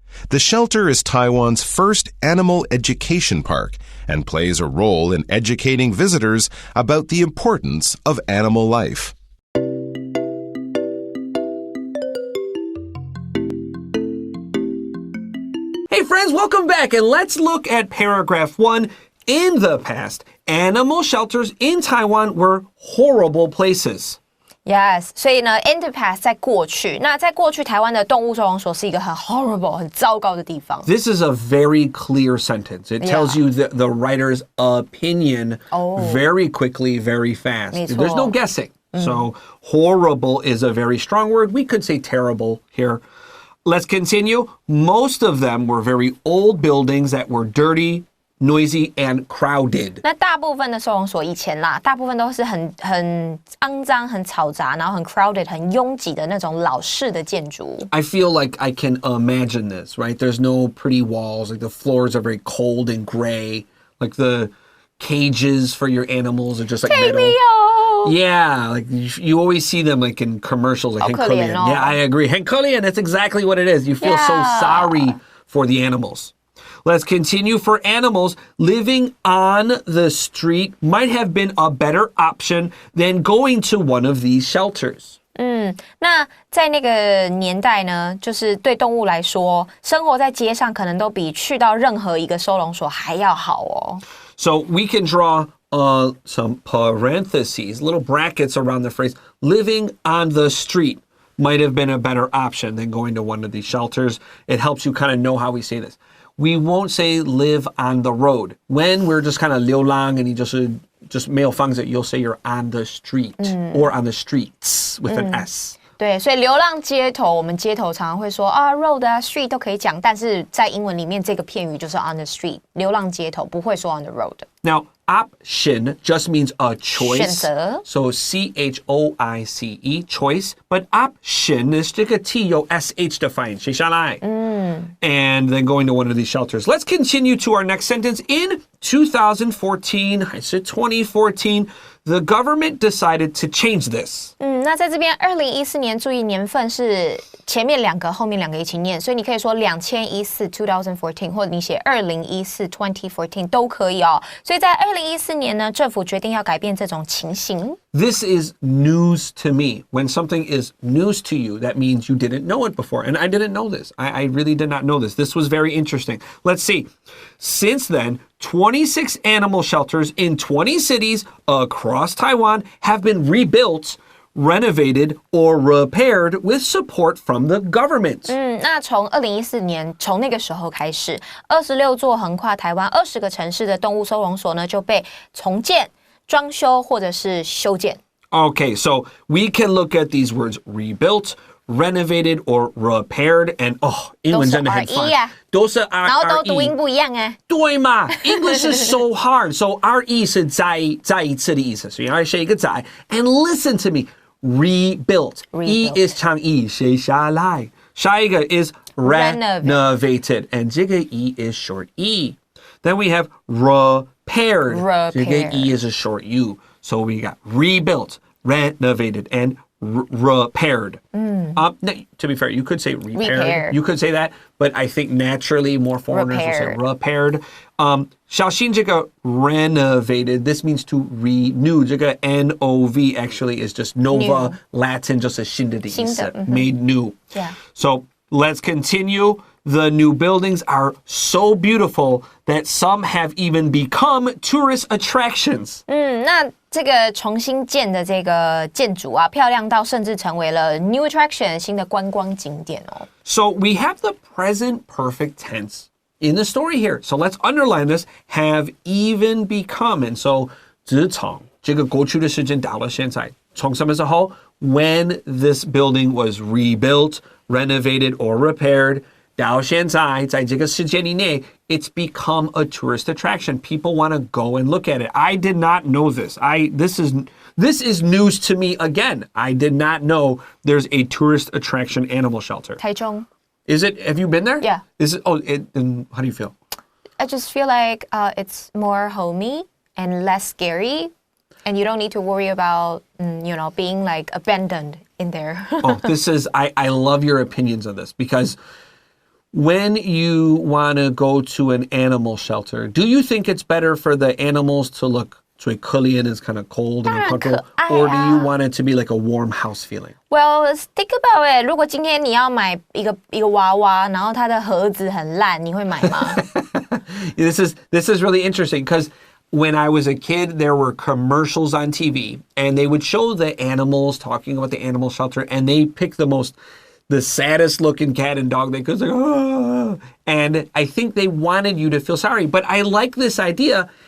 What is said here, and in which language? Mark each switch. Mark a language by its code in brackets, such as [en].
[en] The shelter is Taiwan's first animal education park and plays a role in educating visitors about the importance of animal life. Hey friends, welcome back, and let's look at paragraph 1. In the past, animal shelters in Taiwan were horrible places. Yes, [zh] 所以呢 [en] in the past [zh] 在过去，那在过去台湾的动物收容所是一个很 [en] horrible [zh] 很糟糕的地方。 [en] This is a very clear sentence. It tells you the writer's opinion very quickly, very fast. [zh] 没错。 [en] There's no guessing. So horrible is a very strong word. We could say terrible here. Let's continue. Most of them were very old buildings that were dirty, noisy, and crowded. [zh] 那大部分的收容所以前啦，大部分都是很肮脏、很嘈杂，然后很 [en] crowded、 [zh] 很拥挤的那种老式的建筑。 [en] I feel like I can imagine this, right? There's no pretty walls. Like the floors are very cold and gray. Like the cages for your animals are just like metal. Yeah, like you always see them like in commercials, like [zh] 好可怜哦。 [en] Yeah, I agree. [zh] 很可怜, [en] that's exactly what it is. You feel so sorry for the animals. Let's continue. For animals, living on the street might have been a better option than going to one of these shelters. [zh] 那在那个年代呢，就是对动物来说，生活在街上可能都比去到任何一个收容所还要好哦。 [en] So we can draw some parentheses, little brackets around the phrase living on the street. might have been a better option than going to one of these shelters. It helps you kind of know how we say this. We won't say live on the road. When we're just kind of [zh] 流浪 [en] and you just [zh] 没有房子, [en] you'll say you're on the street or on the streets with an S. [zh] 对，所以流浪街头，我们街头常常会说啊 [en] road [zh] 啊 [en] street [zh] 都可以讲，但是在英文里面这个片语就是 [en] on the street， [zh] 流浪街头不会说 [en] on the road。 Now, option just means a choice. [zh] 选择 [en] So choice, choice. But option is [zh] 这个 T 有 SH 的发音，写下来。 [en] And then going to one of these shelters. Let's continue to our next sentence. In 2014, [zh] 还是 [en] 2014, the government decided to change this. [zh] 那在这边2014年，注意年份是前面两个，后面两个一起念，所以你可以说2014 2014，或者你写2014 2014都可以哦。所以在2014年呢，政府决定要改变这种情形。 [en] This is news to me. When something is news to you, that means you didn't know it before. And I didn't know this. I really did not know this. This was very interesting. Let's see. Since then, 26 animal shelters in 20 cities across Taiwan have been rebuilt, renovated, or repaired with support from the government. [zh] 那从2014年，从那个时候开始，26座横跨台湾20个城市的动物收容所呢，就被重建、装修或者是修建。 [en] Okay, so we can look at these words rebuilt, renovated, or repaired, and [zh] 英文真的很烦，都是 [en] R， [zh] 然后都读音不一样啊。对嘛 [en] English is so hard. So [zh] RE 是再一次的意思，所以要写一个再。 [en] And listen to me, rebuilt. E is [zh] 长 [en] E， [zh] 写下来。下一个 [en] is renovated, and [zh] 这个 [en] E is short E. Then we have repaired. [zh] 这个 [en] E is a short U. So we got rebuilt, renovated, and repaired. No, to be fair, you could say repaired. You could say that, but I think naturally more foreigners will say repaired. [zh] 小心这个 [en] renovated, this means to renew. 这个 NOV actually is just nova, Latin, just a [zh] 新的意思 [en] made new. Yeah. So let's continue. The new buildings are so beautiful that some have even become tourist attractions. [zh] 那这个重新建的这个建筑啊，漂亮到甚至成为了 [en] new attraction [zh] 新的观光景点哦。 [en] So we have the present perfect tense in the story here. So let's underline this, have even become. And so [zh] 自从这个过去的时间到了现在，从什么时候 [en] when this building was rebuilt, renovated, or repaired, [zh] 到现在在这个时间里内 [en] it's become a tourist attraction. People want to go and look at it. I did not know this. This is news to me again. I did not know there's a tourist attraction animal shelter. [zh] 台中 [en] Is it? Have you been there? Yeah. Is it? And how do you feel? I just feel like it's more homey and less scary, and you don't need to worry about being like abandoned in there. I love your opinions on this because when you want to go to an animal shelter, do you think it's better for the animals to look so Korean is kind of cold and uncomfortable, or do you want it to be like a warm house feeling? Well, think about it. [zh] 如果今天你要买一个娃娃，然后它的盒子很烂，你会买吗？ [en] This is really interesting because when I was a kid, there were commercials on TV, and they would show the animals talking about the animal shelter, and they pick the saddest looking cat and dog they could. And I think they wanted you to feel sorry. But I like this idea.